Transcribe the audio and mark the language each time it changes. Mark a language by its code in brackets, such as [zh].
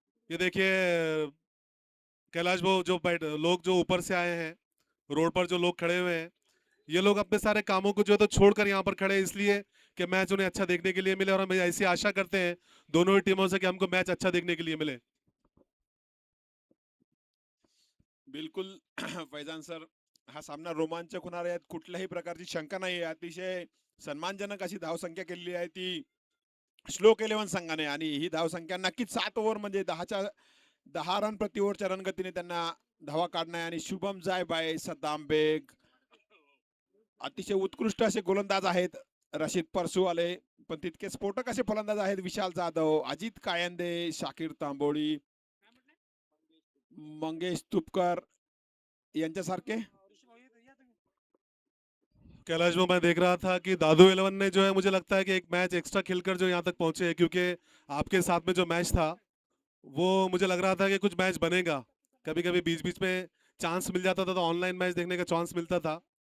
[hi] ये देखिए कैलाश भाऊ, लोग जो ऊपर से आए हैं, रोड पर जो लोग खड़े हुए हैं, ये लोग अपने सारे कामों को जो है तो छोड़कर यहाँ पर खड़े हैं, इसलिए कि मैच उन्हें अच्छा देखने के लिए मिले, और हम ऐसी आशा करते हैं दोनों ही टीमों से कि हमको मैच अच्छा देखने के लिए मिले। [mr] बिलकुल फैजान सर, हा सामना रोमांचक होणार आहे, यात कुठल्याही प्रकारची शंका नाही आहे. अतिशय सन्मानजनक अशी धावसंख्या केलेली आहे ती श्लोक 11 संघाने, आणि ही धावसंख्या नक्कीच 7 ओव्हर म्हणजे 10 रन प्रति ओव्हरच्या रणगतीने त्यांना धावा काढणं आहे. आणि शुभम जाय बाय, सद्दाम बेग, अतिशय उत्कृष्ट असे गोलंदाज आहेत. रशीद परसूवाले, पण तितके स्फोटक असे फलंदाज आहेत. विशाल जाधव, अजित कायंदे, शाकीर तांबोळी, मंगेश तुपकर यांच्यासारखे. [hi] कैलाश भाऊ, मैं देख रहा था कि दादू 11 ने जो है, मुझे लगता है कि एक मैच एक्स्ट्रा खेलकर जो यहाँ तक पहुंचे हैं, क्योंकि आपके साथ में जो मैच था वो मुझे लग रहा था कि कुछ मैच बनेगा। कभी कभी बीच बीच में चांस मिल जाता था, तो ऑनलाइन मैच देखने का चांस मिलता था।